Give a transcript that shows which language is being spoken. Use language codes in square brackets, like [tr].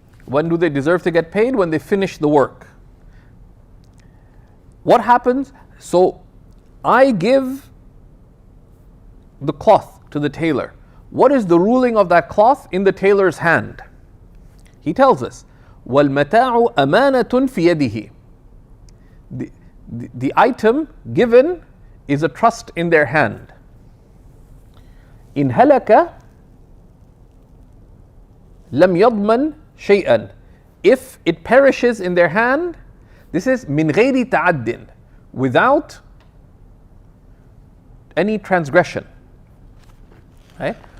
[en] When do they deserve to get paid? When they finish the work. What happens? So I give the cloth to the tailor. What is the ruling of that cloth in the tailor's hand? He tells us, [ar] وَالْمَتَاعُ أَمَانَةٌ فِي يَدِهِ. [en] The item given is a trust in their hand. [ar] إِنْ هَلَكَ لَمْ يَضْمَنْ شَيْئًا. [en] If it perishes in their hand, this is [ar] مِنْ غَيْرِ تَعَدٍ, [en] without any transgression. Right?